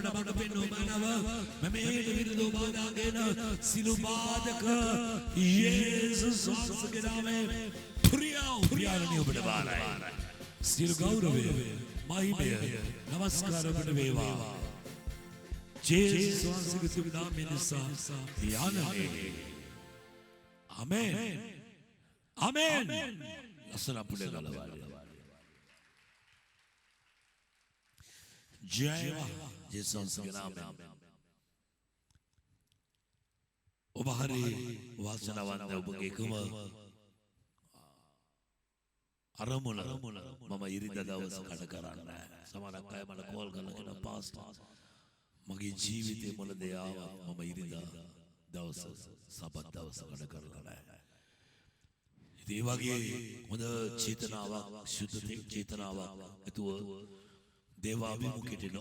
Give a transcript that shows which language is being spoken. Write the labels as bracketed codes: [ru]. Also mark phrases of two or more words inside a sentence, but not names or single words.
[si] මඟ පෙන්වනව මම මේට විරුද්ධව බාධාගෙන සිළු බාධක යේසුස් වහන්සේගේ නාමයෙන් ප්‍රියාණනි ඔබට බාරයි සියලු ගෞරවය මහිමය නමස්කාර ඔබට වේවා යේසුස් වහන්සේගේ සුබ නාමයෙන් නිසා ප්‍රියාණනි ආමෙන් ආමෙන් ලස්සන පුඩේ ගලවාලේ [hi] जय Jesus के नाम में [si] ඔබ හරි වාසනාවන්ත ඔබගේ එකම අරමුණ මම ඉරිදා දවස් කඩ කරන්නේ සමහරක් අය මට කෝල් කරලා කියන පාස්ටර් මගේ ජීවිතේ මොන දේ ආවා මම ඉරිදා දවස් සබත් දවස් කඩ කරලා නැහැ ඒ වගේ හොඳ චේතනාවක් සුද්ධ චේතනාවක් ඇතුව දේවාභිමුඛයට